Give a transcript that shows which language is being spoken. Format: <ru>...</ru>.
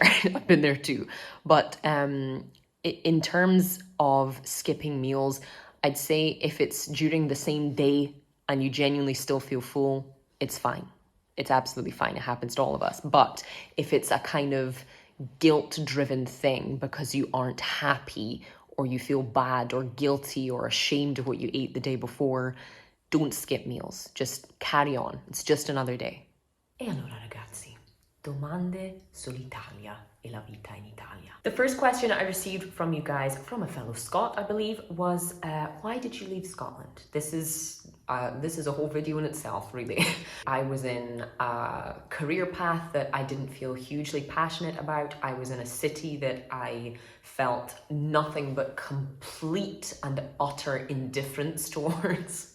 <en>I've been there too. But in terms of skipping meals, I'd say if it's during the same day and you genuinely still feel full, it's fine. It's absolutely fine. It happens to all of us. But if it's a kind of guilt-driven thing because you aren't happy or you feel bad or guilty or ashamed of what you ate the day before, don't skip meals. Just carry on. It's just another day.</en> <it>E allora ragazzi, domande sull'Italia e la vita in Italia.</it> <en>The first question I received from you guys, from a fellow Scot, I believe, was why did you leave Scotland? This is a whole video in itself, really. I was in a career path that I didn't feel hugely passionate about. I was in a city that I felt nothing but complete and utter indifference towards.</en>